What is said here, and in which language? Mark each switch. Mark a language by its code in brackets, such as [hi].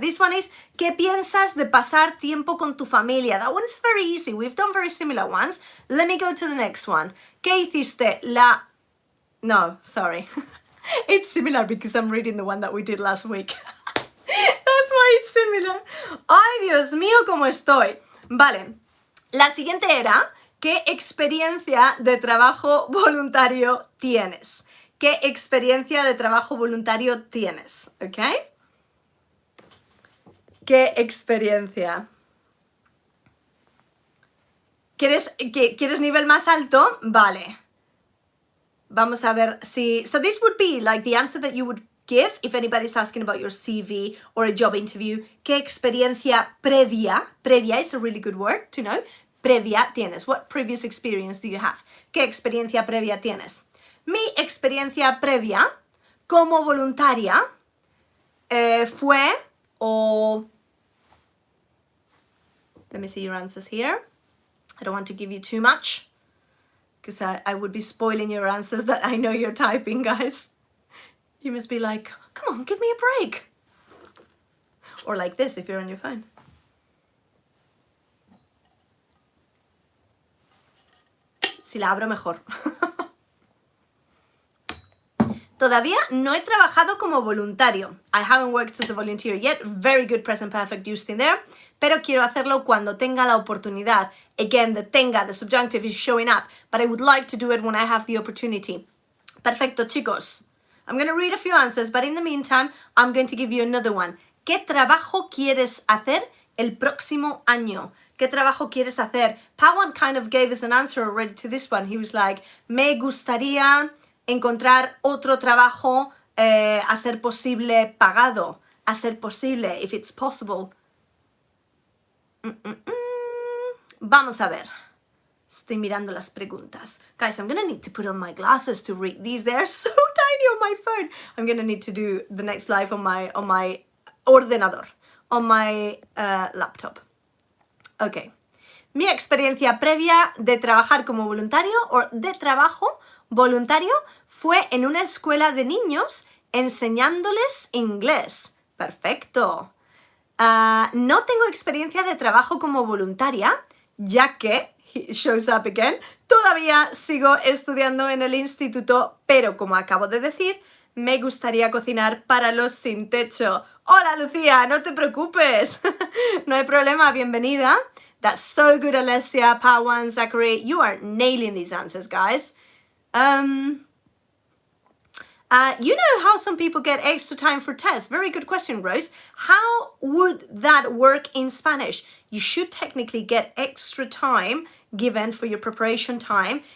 [en] This one is, [es] ¿qué piensas de pasar tiempo con tu familia? [en] That one is very easy. We've done very similar ones. Let me go to the next one. [es] ¿Qué hiciste? [en] No, sorry. It's similar because I'm reading the one that we did last week. That's why it's similar. [es] Ay, Dios mío, cómo estoy. Vale, la siguiente era, ¿qué experiencia de trabajo voluntario tienes? ¿Qué experiencia de trabajo voluntario tienes? ¿Ok? ¿Qué experiencia? ¿Quieres nivel más alto? Vale. Vamos a ver si... [en] So this would be like the answer that you would give if anybody's asking about your CV or a job interview. [es] ¿Qué experiencia previa? [en] Previa is a really good word to know. [es] Previa tienes. [en] What previous experience do you have? [es] ¿Qué experiencia previa tienes? Mi experiencia previa como voluntaria fue o... [en] Let me see your answers here. I don't want to give you too much because I would be spoiling your answers that I know you're typing, guys. You must be like, come on, give me a break. Or like this if you're on your phone. [es] Si la abro mejor. Todavía no he trabajado como voluntario. [en] I haven't worked as a volunteer yet. Very good present perfect used in there. [es] Pero quiero hacerlo cuando tenga la oportunidad. [en] Again, the subjunctive is showing up. But I would like to do it when I have the opportunity. [es] Perfecto, chicos. [en] I'm going to read a few answers, but in the meantime, I'm going to give you another one. [es] ¿Qué trabajo quieres hacer el próximo año? ¿Qué trabajo quieres hacer? [en] Pawan kind of gave us an answer already to this one. He was like, [es] me gustaría encontrar otro trabajo a ser posible pagado. A ser posible, [en] if it's possible. [es] Vamos a ver. Estoy mirando las preguntas. [en] Guys, I'm gonna need to put on my glasses to read these. They're so tiny on my phone. I'm gonna need to do the next live on my ordenador, on my laptop. Ok. [es] Mi experiencia previa de trabajar como voluntario o de trabajo voluntario fue en una escuela de niños enseñándoles inglés. Perfecto. No tengo experiencia de trabajo como voluntaria, ya que, [en] it shows up again, [es] todavía sigo estudiando en el instituto, pero como acabo de decir, me gustaría cocinar para los sin techo. Hola Lucía, no te preocupes. No hay problema, bienvenida. [en] That's so good, Alessia, Pawan, Zachary. You are nailing these answers, guys. You know how some people get extra time for tests? Very good question, Rose. How would that work in Spanish? You should technically get extra time given for your preparation time.